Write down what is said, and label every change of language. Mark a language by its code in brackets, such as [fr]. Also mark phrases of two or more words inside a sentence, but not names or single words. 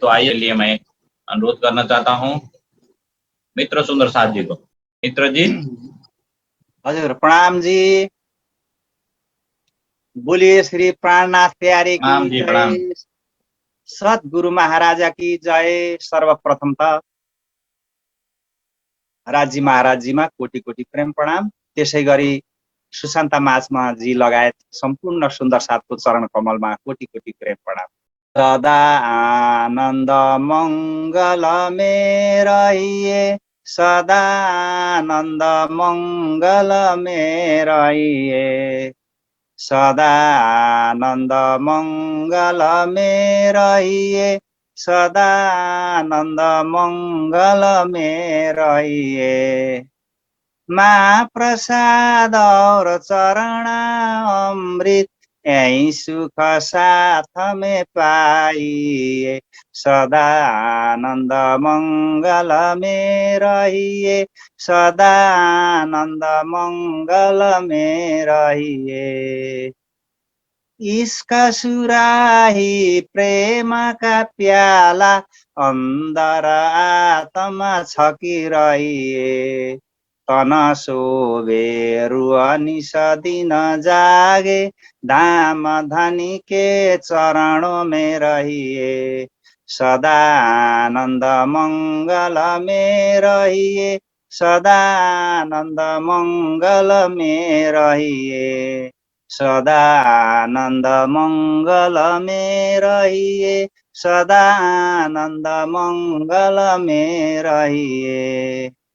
[hi] तो आइए लिए मैं अनुरोध करना चाहता हूँ मित्र सुंदर साथ जी को। मित्र जी। [ne] हजुर प्रणाम जी। [hi] बोलिए श्री प्राणनाथ प्यारे की प्रणाम जी प्रणाम। जय, सद्गुरु महाराजा की जय। [ne] सर्वप्रथम त राजी महाराजीमा कोटि कोटि प्रेम प्रणाम। त्यसै गरी सुशान्ता माझमा जी लगायत सम्पूर्ण सुन्दर साथको चरण कमलमा कोटि कोटि प्रेम प्रणाम। [hi] सदा आनन्द मङ्गल में रहिए, सदा आनन्द मङ्गल में रहिए, सदा आनन्द मङ्गल में रहिए, सदा आनन्द मङ्गल में रहिए। महाप्रसाद और चरण अमृत यही सुख साथ में पाइए, सदा आनन्द मङ्गल में रहिए, सदा आनन्द मङ्गल में रहिए। इसका सुराही प्रेम का प्याला अंदर आत्मा छकिरहिए, तन शोभे रुआ निस दिन जागे, धाम धनी के चरणों में रहिए, सदा आनंद मंगल में रहिए, सदा आनंद मंगल में रहिए, सदा आनंद मंगल में रहिए, सदा आनंद मंगल में रहिए।